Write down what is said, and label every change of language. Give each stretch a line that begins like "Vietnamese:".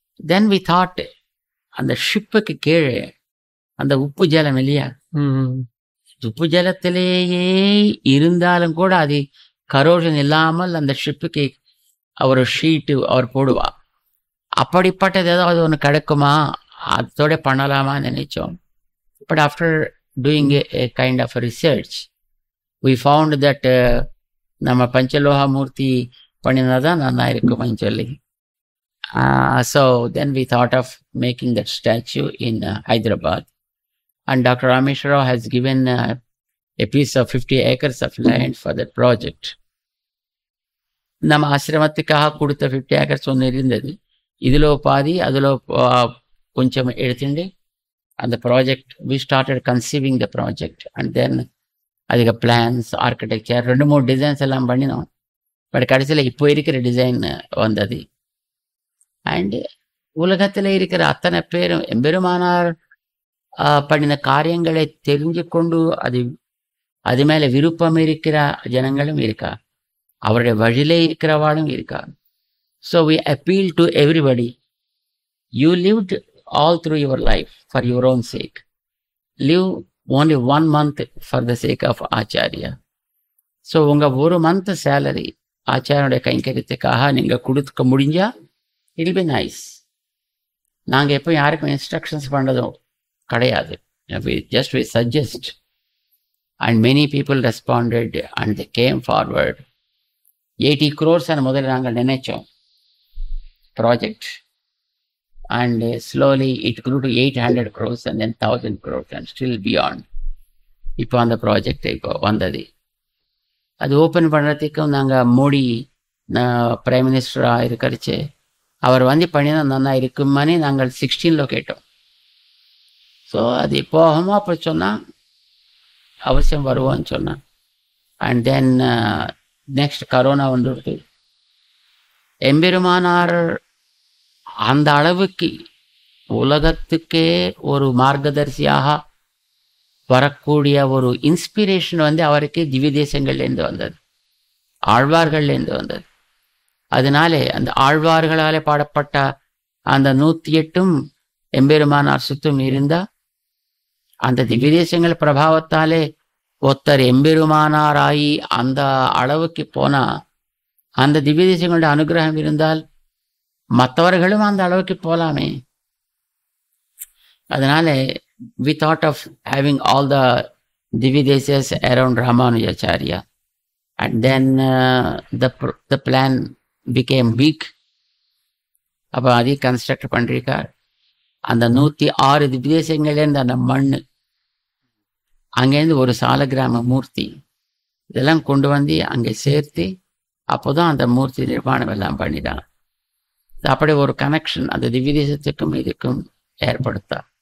English: then we thought,
Tamil: அந்த ஷிப்புக்கு கீழே அந்த உப்பு ஜலம் இல்லையா, உப்பு ஜலத்திலேயே இருந்தாலும் கூட அது கரோஷன் இல்லாமல் அந்த ஷிப்புக்கு ஒரு ஷீட்டு அவர் போடுவா. அப்படிப்பட்டது ஏதாவது ஒன்று கிடைக்குமா, அதோட பண்ணலாமான்னு நினைச்சோம்.
English: but after doing a kind of research we found that
Tamil: நம்ம பஞ்சலோகா மூர்த்தி பண்ணினாதான் நல்லா இருக்குமான்னு சொல்லி.
English: So then we thought of making that statue in Hyderabad, and Dr. Rameshwar Rao has given a piece of 50 acres of land for that project.
Tamil: நம்ம ஆசிரமத்துக்காக கொடுத்த 50 acres ஒன்று இருந்தது. இதில் பாதி அதில் கொஞ்சம் எடுத்துட்டு அந்த project
English: we started conceiving the project, and then
Tamil: அதுக்கு பிளான்ஸ், ஆர்கிடெக்சர், 2-3 டிசைன்ஸ் எல்லாம் பண்ணினோம். பட் கடைசியில் இப்போ இருக்கிற டிசைன் வந்தது. அண்டு உலகத்தில் இருக்கிற அத்தனை பேரும் எம்பெருமானார் பண்ணின காரியங்களை தெரிஞ்சு கொண்டு அது மேலே விருப்பம் இருக்கிற ஜனங்களும் இருக்கா, அவருடைய வழியிலே இருக்கிறவாளும் இருக்கா.
English: So we appeal to everybody. You lived all through your life for your own sake. Live only 1 month for the sake of Acharya.
Tamil: So உங்கள் 1 month சேலரி ஆச்சாரியோடைய கைங்கரியத்துக்காக நீங்கள் கொடுக்க முடிஞ்சா
English: It be nice.
Tamil: நாங்கள் எப்போ யாருக்கும் இன்ஸ்ட்ரக்ஷன்ஸ் பண்ணுறதும் கிடையாது.
English: we suggest, and many people responded and they came forward. 80 crores
Tamil: முதல்ல நாங்கள் நினைச்சோம் project,
English: and slowly it grew to 800 crores and then 1,000 crores and still beyond.
Tamil: இப்போ அந்த ப்ராஜெக்ட் இப்போ வந்தது. அது ஓப்பன் பண்ணுறதுக்கும் நாங்கள் மோடி பிரைம் மினிஸ்டராக இருக்கிறச்சு அவர் பண்ணினா நல்லா இருக்குமானே நாங்கள் 16 கேட்டோம். ஸோ அது போகாமல் அப்போ சொன்னால் அவசியம் வருவோன்னு சொன்னான்.
English: and then next
Tamil: கரோனா வந்துடுது. எம்பெருமானார் அந்த அளவுக்கு உலகத்துக்கே ஒரு மார்க்கதர்சியாக வரக்கூடிய ஒரு இன்ஸ்பிரேஷன் அவருக்கு திவ்ய தேசங்கள்லேருந்து வந்தது, ஆழ்வார்கள்லேருந்து வந்தது. அதனாலே அந்த ஆழ்வார்களாலே பாடப்பட்ட அந்த 108 எம்பெருமானார் சுத்தம் இருந்தால் அந்த திவ்ய தேசங்கள் பிரபாவத்தாலே ஒருத்தர் எம்பெருமானாராகி அந்த அளவுக்கு போனால் அந்த திவ்ய தேசங்களுடைய அனுகிரகம் இருந்தால் மற்றவர்களும் அந்த அளவுக்கு போகலாமே.
English: அதனால we thought of having all the Divya Desas around Ramanujacharya, and then the plan became big.
Tamil: அப்போ அதை கன்ஸ்ட்ரக்ட் பண்ணிருக்கார். அந்த 106 திவ்ய தேசங்கள்லேருந்து அந்த மண், அங்கேருந்து ஒரு சால கிராம மூர்த்தி இதெல்லாம் கொண்டு வந்து அங்கே சேர்த்து அப்போதான் அந்த மூர்த்தி நிர்மாணம் எல்லாம் பண்ணிட்டாங்க. அப்படி ஒரு கனெக்ஷன் அந்த திவ்ய தேசத்துக்கும் இதுக்கும் ஏற்படுத்தா.